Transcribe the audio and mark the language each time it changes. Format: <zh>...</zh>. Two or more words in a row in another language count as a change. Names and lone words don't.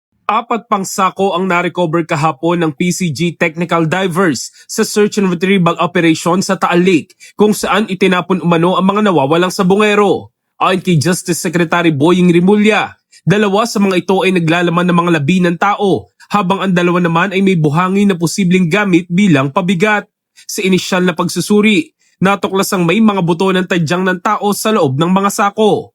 <tl>Apat pang sako ang narecover kahapon ng PCG Technical Divers sa</tl> <en>search and retrieval operation</en> <tl>sa Taal Lake kung saan itinapon umano ang mga nawawalang sabongero. Ayon kay Justice Secretary Boying Rimulya, dalawa sa mga ito ay naglalaman ng mga labi ng tao habang ang dalawa naman ay may buhangin na posibleng gamit bilang pabigat. Sa inisyal na pagsusuri, natuklasang may mga buto ng tadyang ng tao sa loob ng mga sako.</tl>